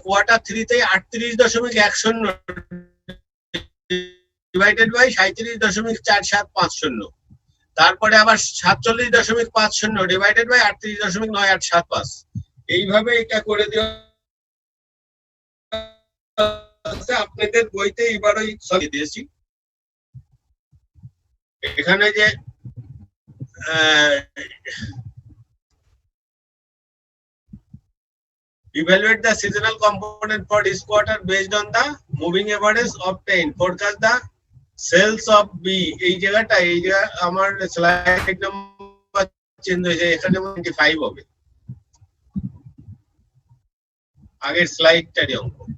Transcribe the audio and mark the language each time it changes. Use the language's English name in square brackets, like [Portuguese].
[Bangla] Quarter 3 তে 38.10 divided by 37.4750, তারপরে আবার 47.50 ডিভাইডেড বাই 38.9875। এইভাবে এটা করে দেওয়া আছে আপনাদের বইতে, এবারই সরি দিয়েছি। এখানে যে [English] evaluate the seasonal component for this quarter based on the moving average obtained, forecast the sales of B। [Bangla] এই জায়গাটা আমার স্লাইড নাম্বার চেঞ্জ হয়েছে, এখানে 25 হবে, আগের স্লাইডটারই অঙ্ক।